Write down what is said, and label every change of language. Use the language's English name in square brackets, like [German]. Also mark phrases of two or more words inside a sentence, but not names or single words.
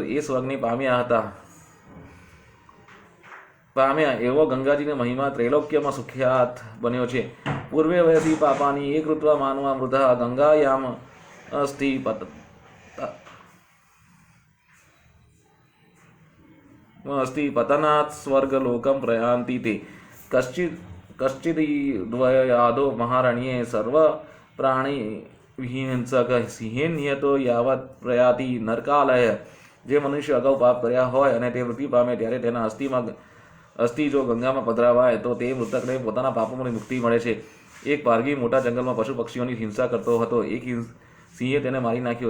[Gujarati] એ સ્વર્ગની પામ્યા એવો ગંગાજીનો મહિમા ત્રૈલોક્યમાં સુખ્યાત બન્યો છે. [Sanskrit] પૂર્વે વયથી પાપાની એ કૃત્વા માનવા મૃધા ગંગાયામ અસ્થિ अस्ति पतनात् स्वर्गलोकं प्रयान्ति ते कश्चिद्वयादो महारण्ये सर्वप्राणी विहिंसक સિંહે નિયતો યાવત પ્રયાતિ નરકાલય। [Gujarati] જે મનુષ્ય અગાઉ પાપ કર્યા હોય અને તે મૃત્યુ પામે ત્યારે તેના અસ્થિ જો ગંગામાં પધરાવાય તો તે મૃતકને પોતાના પાપોની મુક્તિ મળે છે। એક પારગી મોટા જંગલમાં પશુ પક્ષીઓની હિંસા કરતો હતો। એક સિંહે તેને મારી નાખ્યો।